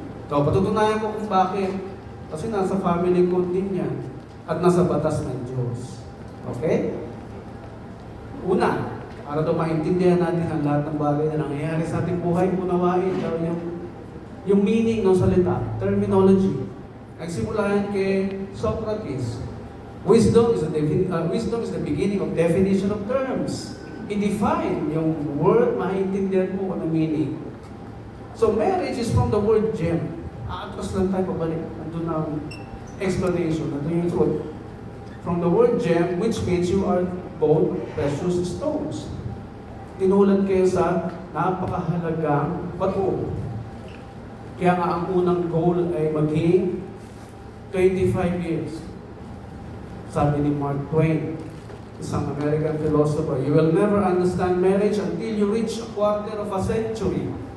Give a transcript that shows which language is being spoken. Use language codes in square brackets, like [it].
[tl] So, patutunayan ko kung bakit. Kasi nasa family code din yan. At nasa batas ng Diyos. Okay? Una, para daw maintindihan natin ang lahat ng bagay na nangyayari sa ating buhay, unawain daw yung meaning ng salita, terminology. Nagsimula yan kay Socrates. [en] Wisdom is the beginning of definition of terms. [tl] I-define yung word, maintindihan mo kung ano meaning. [en] So marriage is from the word gem. [tl] Atras lang tayo pabalik. Nandun ang explanation, nandun yung truth. [en] From the word gem, which means you are both precious stones. [tl] Tinulan kayo sa napakahalagang bato. Kaya nga ang unang goal ay maging 25 years. Sabi ni Mark Twain, isang American philosopher, [en] you will never understand marriage until you reach a quarter of a century.